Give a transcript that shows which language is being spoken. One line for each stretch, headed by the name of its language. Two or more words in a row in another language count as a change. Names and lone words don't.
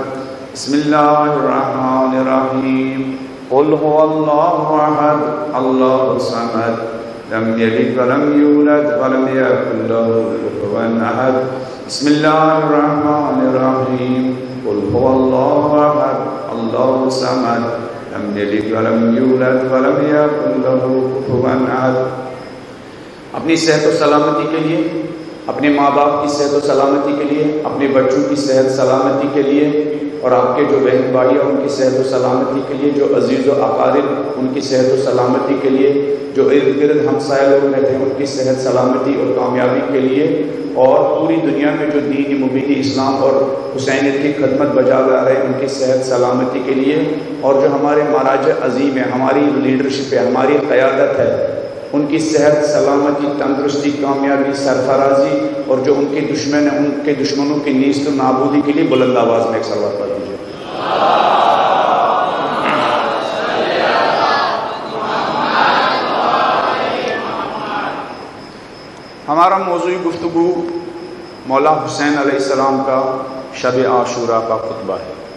Arabic: بسم اللہ الرحمن الرحیم، قل هو اللہ احد اللہ الصمد لم یلد ولم یولد ولم یکن له کفوا احد۔ بسم اللہ الرحمن الرحیم، قل هو اللہ احد اللہ الصمد لم یلد ولم یولد ولم یکن له کفوا احد۔
Urdu: اپنی صحت و سلامتی کے لیے، اپنے ماں باپ کی صحت و سلامتی کے لیے، اپنے بچوں کی صحت سلامتی کے لیے، اور آپ کے جو بہن بھائی ہیں ان کی صحت و سلامتی کے لیے، جو عزیز و اقارب ان کی صحت و سلامتی کے لیے، جو ارد گرد ہمسائے لوگ رہتے ہیں ان کی صحت سلامتی اور کامیابی کے لیے، اور پوری دنیا میں جو دین مبین اسلام اور حسینیت کی خدمت بجا لا رہے ہیں ان کی صحت سلامتی کے لیے، اور جو ہمارے مہاراج عظیم ہیں، ہماری لیڈرشپ ہے، ہماری قیادت ہے، ان کی صحت سلامتی، تندرستی، کامیابی، سرفرازی، اور جو ان کے دشمن ہیں ان کے دشمنوں کی نیست و نابودی کے لیے بلند آواز میں ایک صلوات پڑھ دیجیے۔ ہمارا موضوع گفتگو مولا حسین
Arabic: علیہ السلام
Urdu: کا شب عاشوراء کا خطبہ ہے۔